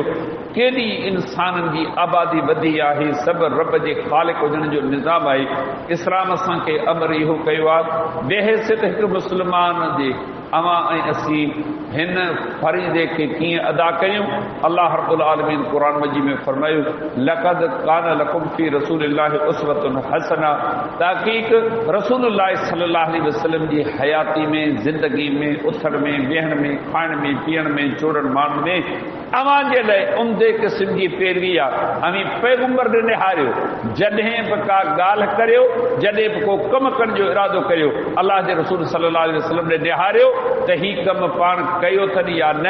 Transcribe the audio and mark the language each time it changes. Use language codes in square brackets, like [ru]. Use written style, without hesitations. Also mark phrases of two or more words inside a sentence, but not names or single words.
[sd] केॾी इंसाननि जी आबादी वधी आहे। सभु रब जे ख़ालिक हुजण जो निज़ाम आहे। इस्लाम असांखे अमर इहो कयो आहे, बेहसियत हिकु मुस्लमान जे अवां ऐं असीं हिन फरीज़े खे कीअं अदा कयूं। अल्लाह [ar] رب العالمين [sd] क़ुरान मजीद में फरमायो, [ar] لقد كان لكم في رسول الله أسوة حسنة. [sd] तहक़ीक़ रसूलुल्लाह [ar] صلى الله عليه وسلم [sd] जी हयाती में, ज़िंदगी में, उथण में, वेहण में, खाइण में, पीअण में, चोड़ण माण्हुनि में अवां जे लाइ उम्दे क़िस्म जी पैरवी आहे। अमी पैगंबर ने निहारियो, जॾहिं बि का ॻाल्हि करियो, जॾहिं बि को कमु करण जो इरादो करियो, अल्लाह जे रसूल [ar] صلى الله عليه وسلم [sd] ने निहारियो त ही कमु पाण कयो अथनि या न।